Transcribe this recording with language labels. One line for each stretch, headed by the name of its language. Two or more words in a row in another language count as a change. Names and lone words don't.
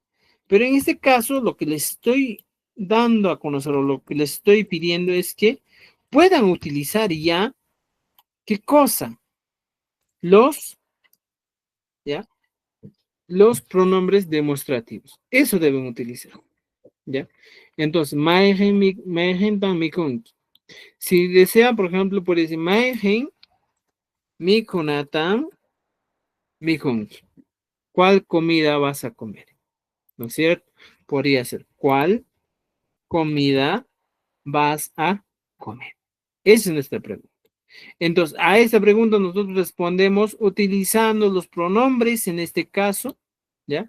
Spanish: Pero en este caso, lo que les estoy dando a conocer o lo que les estoy pidiendo es que puedan utilizar ya, ¿qué cosa? Los, ¿ya? Los pronombres demostrativos. Eso deben utilizar, ¿ya?
Quechua: Entonces, maegen tan mikonki.
Spanish: Si desean, por ejemplo, puede decir
Quechua: maegen mikonatam mikonki.
Spanish: ¿Cuál comida vas a comer? ¿No es cierto? Podría ser, ¿cuál comida vas a comer? Esa es nuestra pregunta. Entonces, a esta pregunta nosotros respondemos utilizando los pronombres, en este caso, ¿ya?